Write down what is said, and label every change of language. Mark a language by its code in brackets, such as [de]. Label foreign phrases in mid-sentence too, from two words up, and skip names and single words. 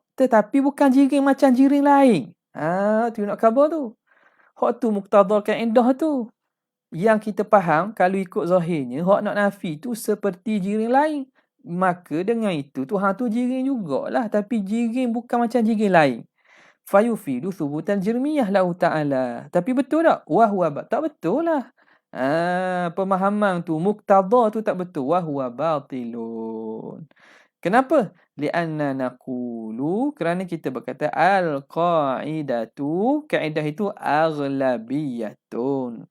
[ms] Tetapi bukan jirim macam jirim lain. Tu nak khabar tu. Hak tu muqtadha kaedah tu. Yang kita faham, kalau ikut zahirnya, hak nak nafi tu seperti jirim lain. Maka dengan itu, Tuhan tu jirim jugalah. Tapi jirim bukan macam jirim lain. [ar] فيفيد ثبوتا جرميا له تعالى. [ms] Tapi betul tak? Wahuwa tak betul lah. Pemahaman tu, muqtadha tu tak betul. [ar] وهو باطل. Kenapa? لأنا نقول, [ms] kerana kita berkata al-qa'idatu, kaedah itu aghlabiyatun.